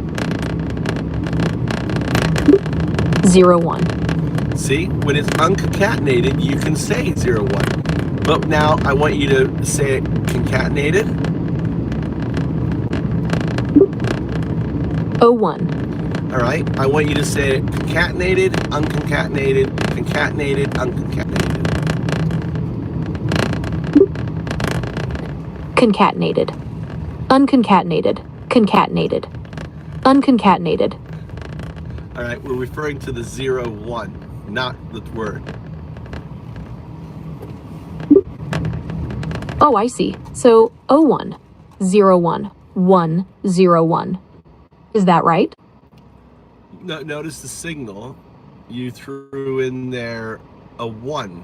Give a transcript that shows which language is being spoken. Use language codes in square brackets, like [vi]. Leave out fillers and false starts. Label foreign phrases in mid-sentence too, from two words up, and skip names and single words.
[en] 01. See, when it's unconcatenated, you can say 01. But now I want you to say it concatenated. 01. All right. I want you to say it concatenated, unconcatenated, concatenated, unconcatenated. Concatenated. Unconcatenated. Concatenated. Unconcatenated. All right. We're referring to the 01, not the word. Oh, I see. So 01, 01, 101. Is that right? No, notice the signal. You threw in there a 1.